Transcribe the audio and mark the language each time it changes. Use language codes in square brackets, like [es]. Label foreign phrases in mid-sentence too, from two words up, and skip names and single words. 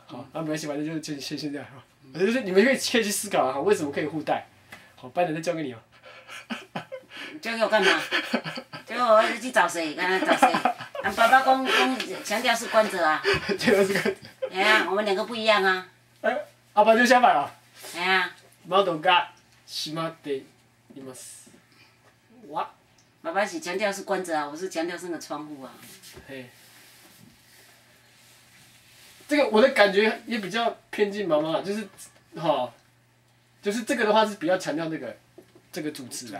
[zh] 好，啊没关系，反正就先这样哈。就是你们可以去思考啊，为什么可以互带？好，班长再交给你哦。交给我干嘛？交给我去找谁？刚才找谁？俺爸爸强调是关着啊。强调是关着。哎呀，我们两个不一样啊。阿爸就相反了。哎呀。 [ja] 窓が閉まっています。 [zh] 哇。爸爸是强调是关着啊，我是强调是那个窗户啊。嘿。这个我的感觉也比较偏近妈妈，就是就是这个的话是比较强调这个主词啦。